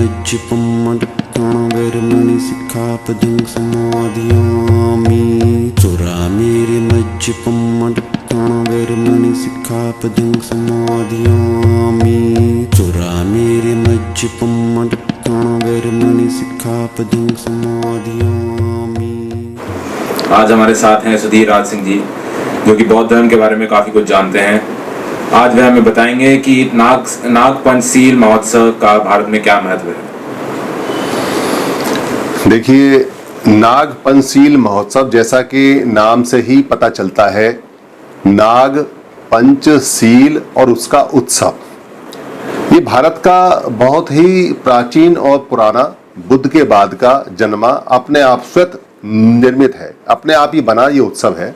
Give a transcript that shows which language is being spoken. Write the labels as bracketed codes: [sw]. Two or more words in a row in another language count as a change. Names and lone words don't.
[pi] मज्जपमटणवेरमणि सिक्खापदं समाधियामि चोरा मेरे मज्जपमटणवेरमणि सिक्खापदं समाधियामि चोरा मेरे मज्जपमटणवेरमणि सिक्खापदं समाधियामि। [hi] आज हमारे साथ हैं सुधीर राज सिंह जी, जो कि बौद्ध धर्म के बारे में काफ़ी कुछ जानते हैं। आज वे हमें बताएंगे कि नाग पंचशील महोत्सव का भारत में क्या महत्व है। देखिए, नाग पंचशील महोत्सव जैसा कि नाम से ही पता चलता है, नाग पंचशील और उसका उत्सव, ये भारत का बहुत ही प्राचीन और पुराना, बुद्ध के बाद का जन्मा, अपने आप स्वतः निर्मित है, अपने आप ही बना ये उत्सव है।